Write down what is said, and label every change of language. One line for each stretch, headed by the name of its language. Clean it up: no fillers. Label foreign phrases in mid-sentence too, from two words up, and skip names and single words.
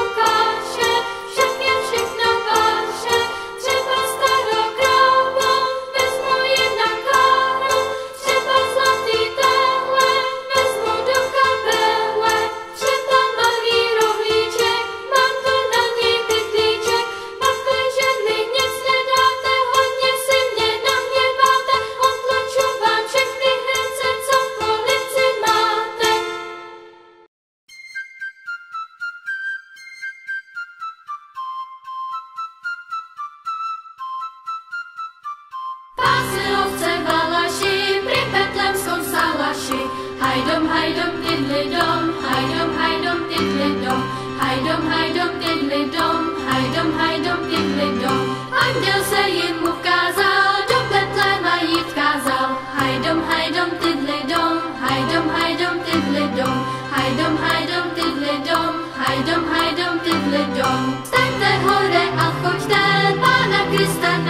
Czech: káše, však je všechno vaše, třeba starou krávu, vezmu jen na káru, třeba zlatý téhle, vezmu do kabele, třeba malý rohlíček, mám tu na ní pytlíček, pakliže mi nic nedáte, hodně si mě nahněváte, otlaču vám všechny hrnce, co v polici máte.
Slovak: Pásy ovce valaši, pri betlemskom salaši, hajdom, tidli dom, hajdom, tidli dom, hajdom, tidli dom, hajdom, tidli dom.
Czech: Anděl se jim ukázal, do Betléma jít kázal,
Slovak: hajdom, tidli dom, hajdom, tidli dom, hajdom, tidli dom, hajdom, tidli dom. Staňte hore a choďte, Pána Krista